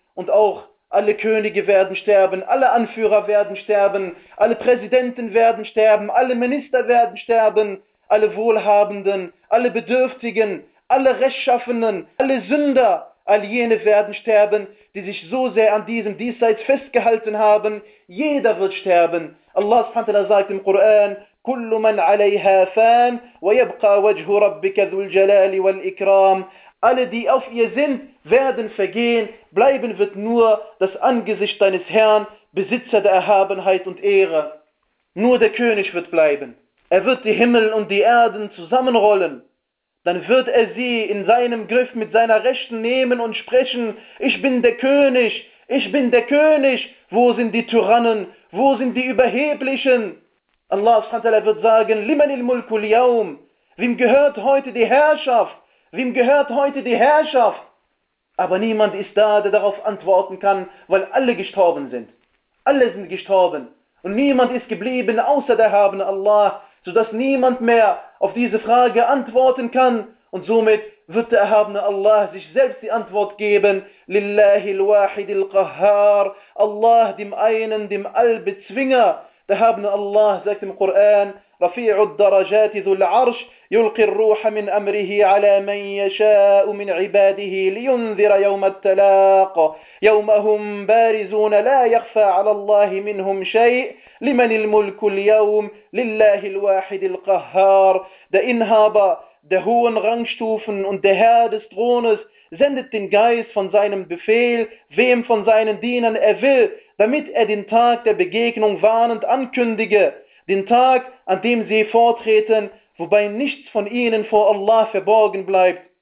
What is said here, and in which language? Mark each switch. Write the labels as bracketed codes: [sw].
[de] Und auch alle Könige werden sterben, alle Anführer werden sterben, alle Präsidenten werden sterben, alle Minister werden sterben, alle Wohlhabenden, alle Bedürftigen, alle Rechtschaffenen, alle Sünder, all jene werden sterben, die sich so sehr an diesem Diesseits festgehalten haben. Jeder wird sterben. Allah subhanahu wa ta'ala sagt im Koran, [ar] كُلُّ مَنْ عَلَيْهَا فَانْ وَيَبْقَى وَجْهُ رَبِّكَ ذُو الْجَلَالِ وَالْإِكْرَامِ. [de] Alle, die auf ihr sind, werden vergehen, bleiben wird nur das Angesicht deines Herrn, Besitzer der Erhabenheit und Ehre. Nur der König wird bleiben. Er wird die Himmel und die Erden zusammenrollen. Dann wird er sie in seinem Griff mit seiner Rechten nehmen und sprechen: Ich bin der König, ich bin der König. Wo sind die Tyrannen? Wo sind die Überheblichen? Allah wird sagen: [ar] Liman il-Mulku al-Yawm? [de] Wem gehört heute die Herrschaft? Wem gehört heute die Herrschaft? Aber niemand ist da, der darauf antworten kann, weil alle gestorben sind. Alle sind gestorben. Und niemand ist geblieben, außer der Erhabene Allah, sodass niemand mehr auf diese Frage antworten kann. Und somit wird der Erhabene Allah sich selbst die Antwort geben: [ar] Lillahi al-Wahid al-Qahhar. [de] Allah, dem einen, dem Allbezwinger. Der Erhabene Allah sagt im Koran: [ar] Rafi'u al-Darajat zul-Arsh. يلقي الروح من أمره على من يشاء من عباده لينذر يوم التلاق يوم هم بارزون لا يخفى على الله منهم شيء لمن الملك اليوم لله الواحد القهار. [de] Der Inhaber der hohen Rangstufen und der Herr des Thrones sendet den Geist von seinem Befehl, wem von seinen Dienern er will, damit er den Tag der Begegnung warnend ankündige, den Tag, an dem sie vortreten, wobei nichts von ihnen vor Allah verborgen bleibt.